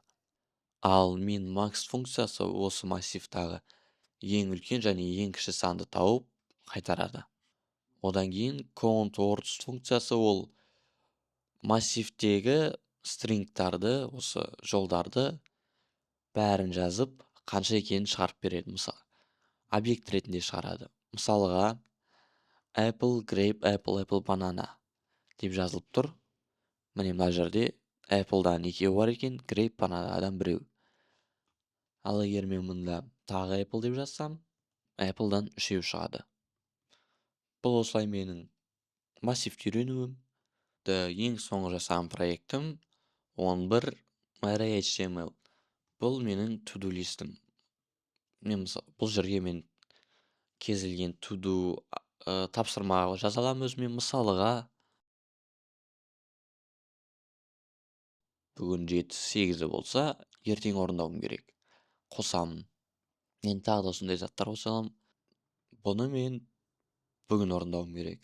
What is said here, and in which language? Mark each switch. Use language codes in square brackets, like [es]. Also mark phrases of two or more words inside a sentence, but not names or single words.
[kk] Ал min-max функциясы осы массивтағы ең үлкен және ең кіші санды тауып қайтарады. Одан кейін [en] count words [kk] функциясы ол массивтегі стрингтарды, осы жолдарды бәрін жазып, қанша екенін шығарып береді. Мысалы, объект ретінде шығарады. Мысалға, [en] apple, grape, apple, apple, banana [kk] деп жазылып тұр. Міне мына жерде Apple'дан 2 бар екен, Grape, Bananaдан 1. Ал егер мен мұнда тағы Apple деп жазсам, Apple'дан 3 шығады. Бұл осылай менің массивті үйренуім. Ең соңғы жасаған проектім 11 array HTML. Бұл менің to-do листім. Бұл жерге мен кез келген to-do тапсырма жаза аламын өзіме. Мысалға, бүгін 7-8 болса, ертең орындауым керек. Қосамын. Енді тағы да осындай заттар қоса аламын. Бұны мен бүгін орындауым керек.